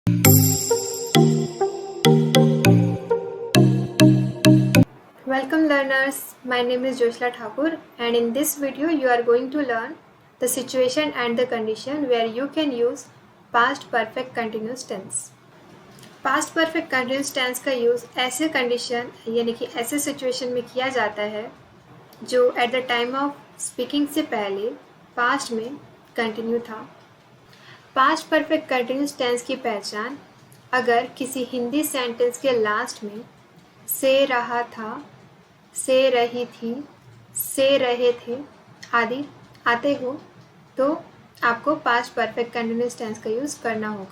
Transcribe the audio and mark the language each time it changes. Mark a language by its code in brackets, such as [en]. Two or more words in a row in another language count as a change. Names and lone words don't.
[en] Welcome learners, my name is Joshla Thakur and in this video you are going to learn the situation and the condition where you can use past perfect continuous tense. [hi] Past perfect continuous tense का यूज़ ऐसे कंडीशन यानी कि ऐसे सिचुएशन में किया जाता है जो [en] at the time of speaking [hi] से पहले पास्ट में कंटिन्यू था। [en] past perfect continuous tense [hi] की पहचान अगर किसी हिंदी सेंटेंस के लास्ट में से रहा था, से रही थी, से रहे थे आदि आते हो तो आपको [en] past perfect continuous tense [hi] का यूज़ करना होगा।